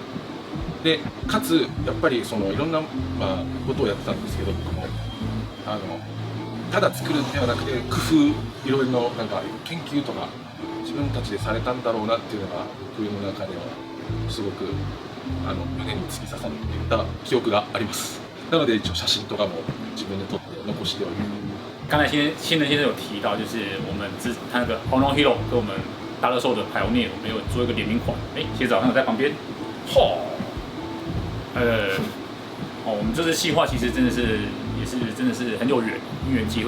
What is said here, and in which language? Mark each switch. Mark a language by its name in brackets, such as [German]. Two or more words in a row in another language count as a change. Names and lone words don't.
[Japanese] でかつやっぱりそのいろんな、ことをやってたんですけど、僕もただ作るんではなくて工夫、いろいろなんか研究とか自分たちでされたんだろうなっていうのが冬の中ではすごく胸に突き刺さっていた記憶があります。なので一応写真とかも自分で撮って残しております。 [Chinese] 刚才新人先生有提到，就是我们他那个 Honor Hero 跟我们大乐兽的 Pioneer， 我们有做一个联名款。鞋子好像有在旁边。我们这次企划其实真的是真的是很有因缘机会。